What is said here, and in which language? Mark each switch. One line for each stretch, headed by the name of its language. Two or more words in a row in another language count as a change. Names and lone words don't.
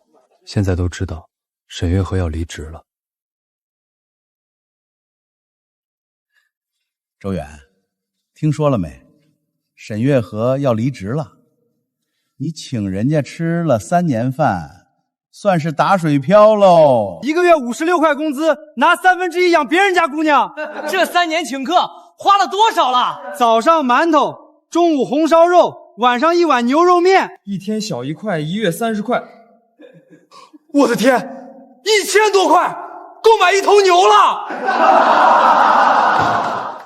Chinese: 现在都知道，沈月河要離職了。周远，听说了没？沈月河要離職了。你請人家吃了3年飯，算是打水漂嘍。 1個月56塊工資，拿1/3養別人家姑娘。這3年請客花了多少了？早上饅頭，中午紅燒肉，晚上1碗牛肉面，一天小1塊，1月30塊。我的天，1000多塊，夠買1頭牛了。